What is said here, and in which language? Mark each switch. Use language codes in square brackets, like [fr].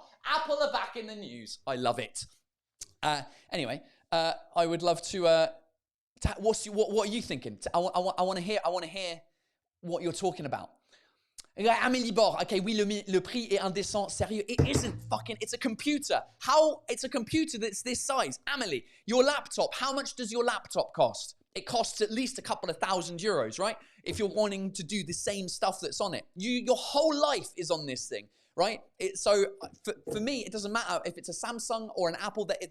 [en] Apple are back in the news. I love it. Anyway, I would love to. What are you thinking? I want to hear what you're talking about. [fr] Amélie Bord, okay, oui, le prix est indécent, sérieux. [en] It isn't fucking, it's a computer. It's a computer that's this size. Amélie, your laptop, how much does your laptop cost? It costs at least a couple of €1,000, right? If you're wanting to do the same stuff that's on it. Your whole life is on this thing, right? So for me, it doesn't matter if it's a Samsung or an Apple.